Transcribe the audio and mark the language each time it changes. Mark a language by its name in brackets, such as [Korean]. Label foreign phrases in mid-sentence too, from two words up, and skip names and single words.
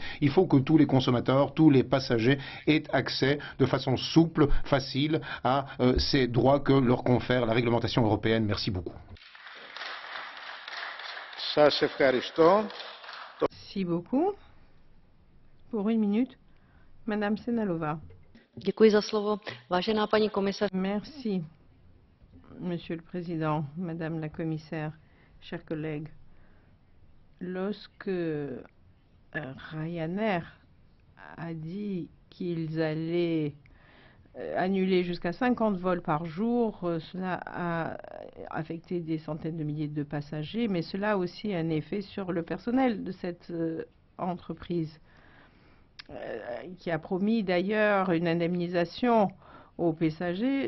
[French] Il faut que tous les consommateurs, tous les passagers aient accès de façon souple, facile à ces droits que leur confère la réglementation européenne. Merci beaucoup. Merci beaucoup. Pour 1 minute, Madame Senalova. [Czech] Děkuji za slovo. Vážená paní komisař. [French] Merci, Monsieur le Président, Madame la Commissaire, chers collègues. Lorsque Ryanair a dit qu'ils allaient annuler jusqu'à 50 vols par jour, cela a affecté des centaines de milliers de passagers, mais cela a aussi un effet sur le personnel de cette entreprise, qui a promis d'ailleurs une indemnisation aux passagers.